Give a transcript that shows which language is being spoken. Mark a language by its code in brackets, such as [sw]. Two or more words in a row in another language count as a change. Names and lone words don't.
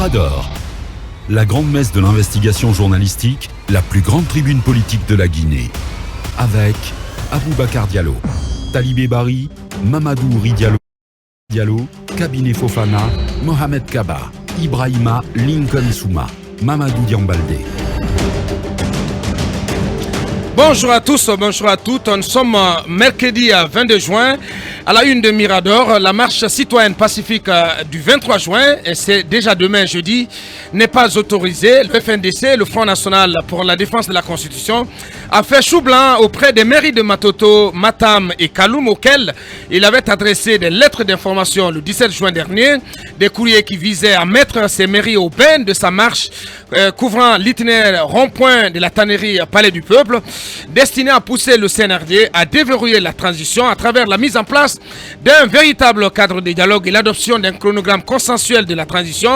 [fr] Mirador, la grande messe de l'investigation journalistique, la plus grande tribune politique de la Guinée. Avec Aboubacar Diallo, Talibé Bari, Mamadou Ouri Diallo, Kabinet Fofana, Mohamed Kaba, Ibrahima Lincoln Souma, Mamadou Diambaldé. Bonjour à tous, bonjour à toutes. Nous sommes mercredi 22 juin. À la une de Mirador, la marche citoyenne pacifique du 23 juin, et c'est déjà demain jeudi, n'est pas autorisée. Le FNDC, le Front National pour la Défense de la Constitution, a fait chou blanc auprès des mairies de Matoto, Matam et Kaloum, auxquels il avait adressé des lettres d'information le 17 juin dernier, des courriers qui visaient à mettre ces mairies au bain de sa marche couvrant l'itinéraire rond-point de la tannerie Palais du Peuple, destiné à pousser le CNRD à déverrouiller la transition à travers la mise en place d'un véritable cadre de dialogue et l'adoption d'un chronogramme consensuel de la transition.